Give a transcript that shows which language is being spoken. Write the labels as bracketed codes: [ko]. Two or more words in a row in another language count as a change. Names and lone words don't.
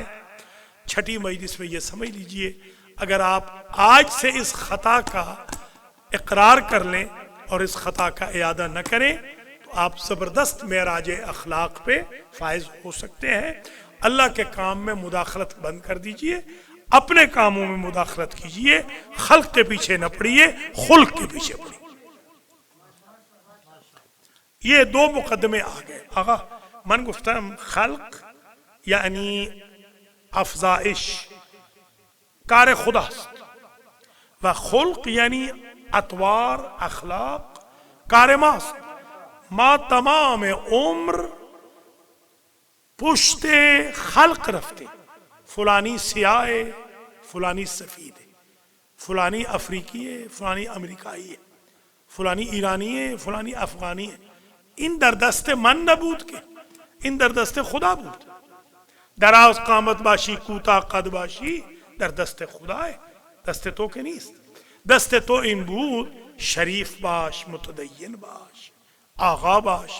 [ur] چھٹی مجلس میں یہ سمجھ لیجئے, اگر آپ آج سے اس خطا کا اقرار کر لیں اور اس خطا کا اعادہ نہ کریں تو آپ زبردست معراج اخلاق پہ فائز ہو سکتے ہیں. اللہ کے کام میں مداخلت بند کر دیجئے, اپنے کاموں میں مداخلت کیجئے. خلق کے پیچھے نہ پڑیے, خلق کے پیچھے پڑیے. یہ دو مقدمے آ گئے. [fa] آقا من گفتم خلق یعنی افزائش, کار خداست, و خلق یعنی اطوار, اخلاق, کار ماست. ما تمام عمر پشت خلق رفتے, فلانی سیاہ ہے, فلانی سفید ہے, فلانی افریقی ہے, فلانی امریکائی ہے, فلانی ایرانی ہے, فلانی افغانی ہے. این در دست من نبود که, این در دست خدا بود. دراز قامت باشی, کوتاه قد باشی, در دست خدا ہے, دست تو که نیست. دست تو این بود شریف باش, متدین باش, آقا باش.